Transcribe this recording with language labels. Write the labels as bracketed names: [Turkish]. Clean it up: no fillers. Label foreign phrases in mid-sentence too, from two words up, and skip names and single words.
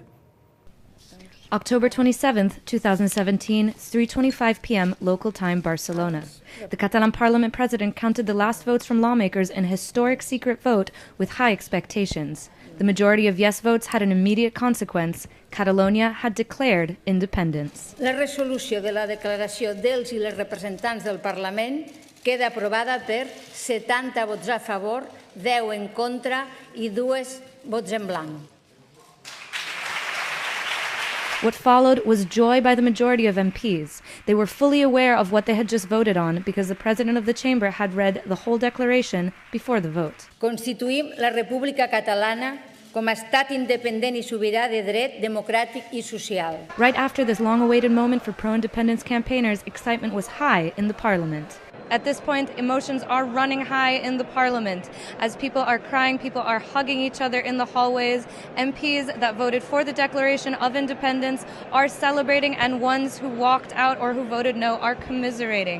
[English] October 27th, 2017, 3:25 p.m. local time, Barcelona. The Catalan Parliament president counted the last votes from lawmakers in a historic secret vote with high expectations. The majority of yes votes had an immediate consequence. Catalonia had declared independence. [Catalan] La resolució de la declaració dels i les representants del Parlament queda aprovada per 70 vots a favor, 10 en contra i 2 vots en blanc. [English] What followed was joy by the majority of MPs. They were fully aware of what they had just voted on because the president of the chamber had read the whole declaration before the vote. [Catalan] Constituïm la República Catalana com a estat independent i sobirà de dret, democràtic i social. [English] Right after this long-awaited moment for pro-independence campaigners, excitement was high in the parliament. At this point, emotions are running high in the parliament. As people are crying, people are hugging each other in the hallways. MPs that voted for the Declaration of Independence are celebrating, and ones who walked out or who voted no are commiserating.